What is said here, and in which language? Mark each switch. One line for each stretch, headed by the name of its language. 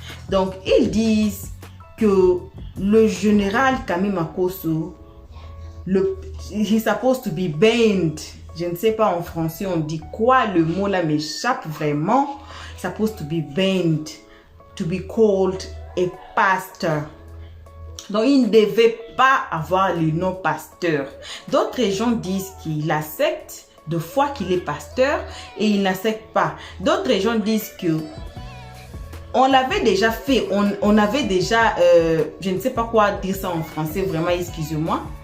French: Donc ils disent que le général Camille Makosso,
English: he's supposed to be banned.
French: Je ne sais pas en français on dit quoi, le mot là m'échappe vraiment.
English: Supposed to be banned, to be called a pastor.
French: Donc il ne devait pas avoir le nom pasteur. D'autres gens disent qu'il accepte de foi qu'il est pasteur et il n'accepte pas. D'autres gens disent que on l'avait déjà fait, on avait déjà, je ne sais pas quoi dire ça en français, vraiment excusez-moi.